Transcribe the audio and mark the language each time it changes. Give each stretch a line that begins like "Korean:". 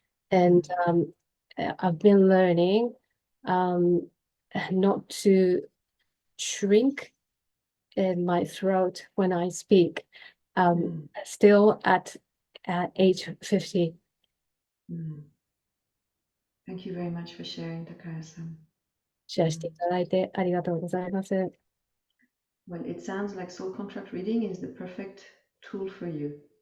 English: And I've been learning not to shrink in my throat when I speak. Still at age 50. Thank you very much for sharing, Takaya-san.
Japanese: シェアしていただいてありがとうございます。
English: Well, it sounds like soul contract reading is the perfect tool for you.